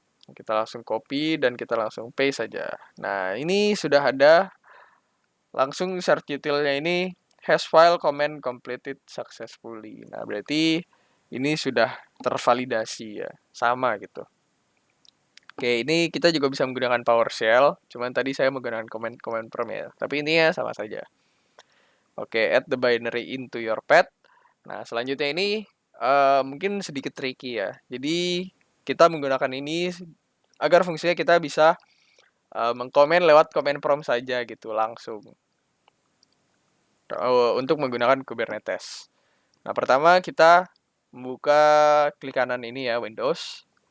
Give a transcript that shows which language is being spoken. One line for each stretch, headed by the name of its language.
Indonesian: Kita langsung copy dan kita langsung paste saja. Nah, ini sudah ada langsung certutilnya ini hash file command completed successfully. Nah, berarti ini sudah tervalidasi ya, sama gitu. Oke, ini kita juga bisa menggunakan PowerShell, cuman tadi saya menggunakan command prompt ya, tapi ini ya sama saja.
English: Oke, add the binary into your path.
Indonesian: Nah, selanjutnya ini mungkin sedikit tricky ya. Jadi, kita menggunakan ini agar fungsinya kita bisa mengkomen lewat command prompt saja gitu, langsung. Untuk menggunakan Kubernetes. Nah, pertama kita membuka klik kanan ini ya, Windows.